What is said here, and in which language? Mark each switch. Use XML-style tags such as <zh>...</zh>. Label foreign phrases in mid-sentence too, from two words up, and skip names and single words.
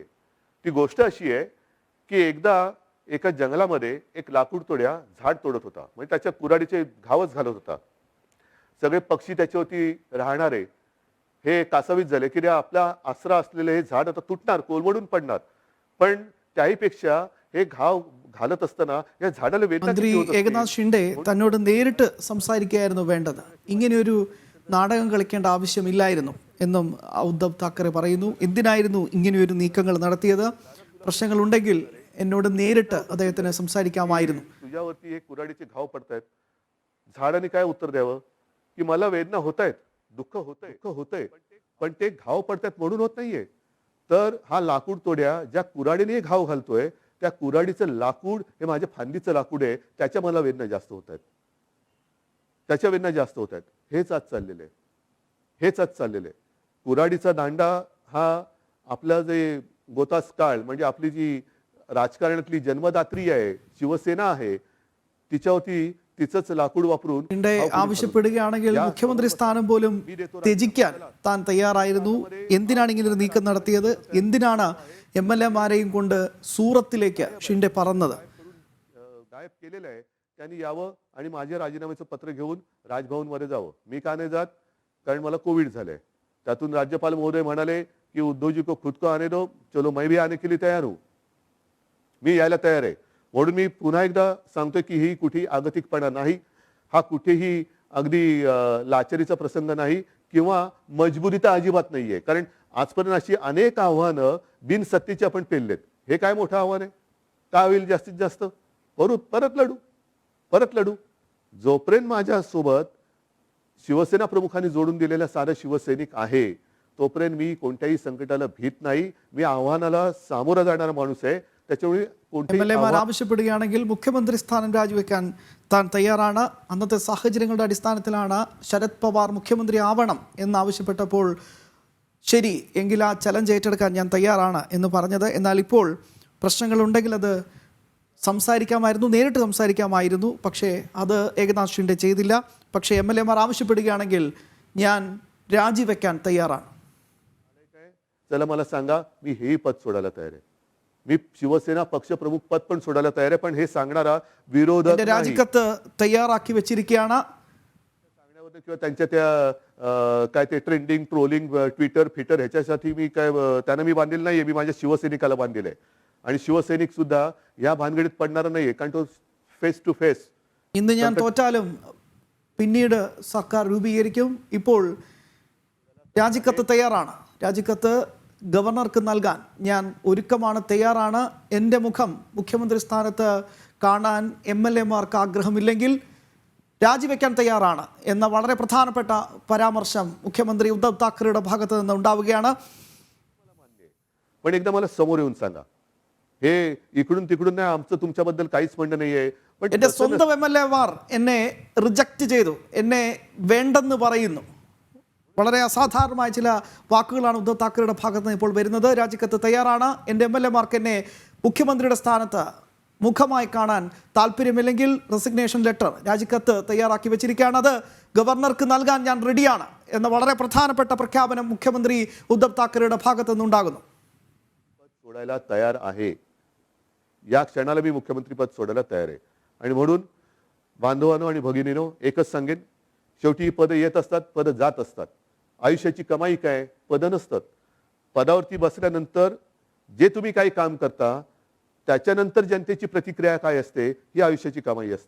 <mr>ती गोष्ट अशी आहे की एकदा एका जंगलामध्ये एक लाकूड तोड्या झाड तोडत होता, म्हणजे त्याच्या कुऱ्हाडीचे घावच घालत होता. सगळे पक्षी त्याच्यावरती राहणारे हे कासावीस झाले की रे आपला आसरा असलेले हे झाड आता तुटणार, कोलमडून पडणार. पण त्याहीपेक्षा हे घाव घालत असताना या झाडाला वेदना</mr> <ml>മന്ത്രി</ml> <mr>किती होत असतील.</mr> <ml>ഏകനാഥ് ഷിൻഡെ തന്നോട് നേരിട്ട് സംസാരിക്കുകയായിരുന്നു വേണ്ടത്. ഇങ്ങനെയൊരു നാടകം കളിക്കേണ്ട ആവശ്യമില്ലായിരുന്നു എന്നും ഉദ്ധവ് താക്കറെ പറയുന്നു. എന്തിനായിരുന്നു ഇങ്ങനെയൊരു നീക്കങ്ങൾ നടത്തിയത്? പ്രശ്നങ്ങളുണ്ടെങ്കിൽ എന്നോട് നേരിട്ട് അദ്ദേഹത്തിന് സംസാരിക്കാമായിരുന്നു.</ml> <mr>तुझ्यावरती हे कुऱ्हाडीचे घाव पडतायत, झाडाने काय उत्तर द्यावं की मला वेदना होत आहेत, दुःख होतंय, पण ते घाव पडतायत म्हणून होत नाहीये. तर हा लाकूड तोड्या ज्या कुऱ्हाडीने घाव घालतोय, त्या कुऱ्हाडीचं लाकूड हे माझ्या फांदीचं लाकूड आहे, त्याच्या मला वेदना जास्त होत आहेत, त्याच्या वेदना जास्त होत आहेत. हेच आज चाललेलं आहे. कुऱ्हाडीचा दांडा हा आपला जे गोतास काळ म्हणजे आपली जी राजकारणातली जन्मदात्री आहे, शिवसेना आहे, तिच्यावरती तिचंच लाकूड वापरून</mr> <ml>ഷിൻഡെ ആവശ്യപ്പെടുകയാണെങ്കിൽ മുഖ്യമന്ത്രി സ്ഥാനം പോലും ത്യജിക്കാൻ താൻ തയ്യാറായിരുന്നു. എന്തിനാണ് ഇങ്ങനെ ഒരു നീക്കം നടത്തിയത്? എന്തിനാണ് MLA-മാരെയും കൊണ്ട് സൂറത്തിലേക്ക് ഷിൻഡെ പറന്നത്?</ml> <mr>गायब केलेलं आहे, त्यांनी यावं आणि माझ्या राजीनाम्याचं पत्र घेऊन राजभवनमध्ये जावं. मी का नाही जात? कारण मला कोविड झालंय. त्यातून राज्यपाल महोदय म्हणाले की</mr> <hi>उद्धवजी को खुद को आने दो, चलो मैं भी आने के लिए तैयार हूं.</hi> <mr>मी यायला तयार आहे. म्हणून मी पुन्हा एकदा सांगतोय की ही कुठेही आगतिकपणा नाही, हा कुठेही अगदी लाचारीचा प्रसंग नाही किंवा मजबुरी तर अजिबात नाहीये. कारण आजपर्यंत अशी अनेक आव्हानं बिनसत्तेची आपण पेललेत. हे काय मोठं आव्हान आहे? काय होईल जास्तीत जास्त? परत लढू. जोपर्यंत माझ्यासोबत शिवसेना प्रमुखांनी जोडून दिलेला सारा शिवसैनिक आहे, तोपर्यंत मी कोणत्याही संकटाला भीत नाही. मी आव्हानाला सामोरा जाणारा माणूस आहे. त्याच्यामुळे</mr> <ml>MLA-മാർ ആവശ്യപ്പെടുകയാണെങ്കിൽ മുഖ്യമന്ത്രി സ്ഥാനം രാജിവെക്കാൻ താൻ തയ്യാറാണ്. അന്നത്തെ സാഹചര്യങ്ങളുടെ അടിസ്ഥാനത്തിലാണ് ശരത് പവാർ മുഖ്യമന്ത്രി ആവണം എന്നാവശ്യപ്പെട്ടപ്പോൾ ശരി എങ്കിൽ ആ ചലഞ്ച് ഏറ്റെടുക്കാൻ ഞാൻ തയ്യാറാണ് എന്ന് പറഞ്ഞത്. എന്നാൽ ഇപ്പോൾ പ്രശ്നങ്ങളുണ്ടെങ്കിൽ അത് സംസാരിക്കാമായിരുന്നു, നേരിട്ട് സംസാരിക്കാമായിരുന്നു. പക്ഷേ അത് ഏകനാഥ് ഷിൻഡെ ചെയ്തില്ല. പക്ഷേ MLA-മാർ ആവശ്യപ്പെടുകയാണെങ്കിൽ ഞാൻ രാജിവെക്കാൻ തയ്യാറാണ്.</ml> <mr>चला मला सांगा, मी हेही पद सोडायला तयार आहे. मी शिवसेना पक्षप्रमुख पद पण सोडायला तयार आहे. पण हे सांगणारा विरोधक</mr> <ml>എന്റെ രാജിക്കത്ത് തയ്യാറാക്കി വെച്ചിരിക്കുകയാണ്.</ml> <mr>सांगण्यावर किंवा त्यांच्या त्या काय ते</mr> <en>trending trolling Twitter</en> <mr>ह्याच्यासाठी मी काय त्यांना मी बांधलेलं नाहीये. मी माझ्या शिवसैनिकाला बांधलेलं आहे. आणि शिवसैनिक सुद्धा या भानगडीत पडणार नाहीये. कारण तो</mr> <en>face to face</en> <ml>ഇന്ന് ഞാൻ തോറ്റാലും പിന്നീട് സർക്കാർ രൂപീകരിക്കും. ഇപ്പോൾ രാജിക്കത്ത് തയ്യാറാണ്. രാജിക്കത്ത് ഗവർണർക്ക് നൽകാൻ ഞാൻ ഒരുക്കമാണ്, തയ്യാറാണ്. എൻ്റെ മുഖം മുഖ്യമന്ത്രി സ്ഥാനത്ത് കാണാൻ MLA-മാർക്ക് ആഗ്രഹമില്ലെങ്കിൽ രാജിവെക്കാൻ തയ്യാറാണ് എന്ന വളരെ പ്രധാനപ്പെട്ട പരാമർശം മുഖ്യമന്ത്രി ഉദ്ധവ് താക്കറെയുടെ ഭാഗത്ത് നിന്ന് ഉണ്ടാവുകയാണ്.</ml> <mr>पण एकदा मला समोर येऊन सांगा, हे इकडून तिकडून नाही, आमचं तुमच्याबद्दल काहीच म्हणणं नाहीये. पण</mr> <ml>എൻ്റെ സ്വന്തം MLA-മാർ എന്നെ റിജക്റ്റ് ചെയ്തു, എന്നെ വേണ്ടെന്ന് പറയുന്നു. വളരെ അസാധാരണമായ ചില വാക്കുകളാണ് ഉദ്ധവ് താക്കറെയുടെ ഭാഗത്ത് നിന്ന് ഇപ്പോൾ വരുന്നത്. രാജിക്കത്ത് തയ്യാറാണ്. എൻ്റെ MLA-മാർക്ക് എന്നെ മുഖ്യമന്ത്രിയുടെ സ്ഥാനത്ത് മുഖമായി കാണാൻ താല്പര്യമില്ലെങ്കിൽ</ml> <en>resignation letter</en> <ml>രാജിക്കത്ത് തയ്യാറാക്കി വെച്ചിരിക്കുകയാണ്. അത് ഗവർണർക്ക് നൽകാൻ ഞാൻ റെഡിയാണ് എന്ന വളരെ പ്രധാനപ്പെട്ട പ്രഖ്യാപനം മുഖ്യമന്ത്രി ഉദ്ധവ് താക്കറെയുടെ ഭാഗത്ത് നിന്നുണ്ടാകുന്നു.</ml> <mr>सोडायला तयार आहे. या क्षणाला मी मुख्यमंत्रीपद सोडायला तयार आहे. आणि म्हणून बांधवांनो आणि भगिनीनो एकच सांगेन, शेवटी ही पदं येत असतात, पदं जात असतात. आयुष्याची कमाई काय? पदं नसतात. पदावरती बसल्यानंतर जे तुम्ही काही काम करता त्याच्यानंतर जनतेची प्रतिक्रिया काय असते ही आयुष्याची कमाई असते.</mr>